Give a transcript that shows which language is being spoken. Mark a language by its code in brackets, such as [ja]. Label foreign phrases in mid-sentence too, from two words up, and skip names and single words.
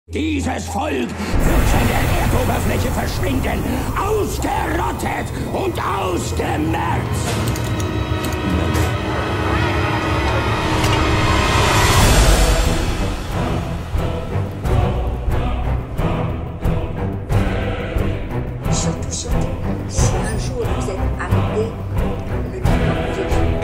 [de] Dieses Volk wird von der Erdoberfläche verschwinden, ausgerottet und ausgemerzt. [fr] Surtout, si un jour vous êtes arrêté, ne dites pas que vous êtes juif.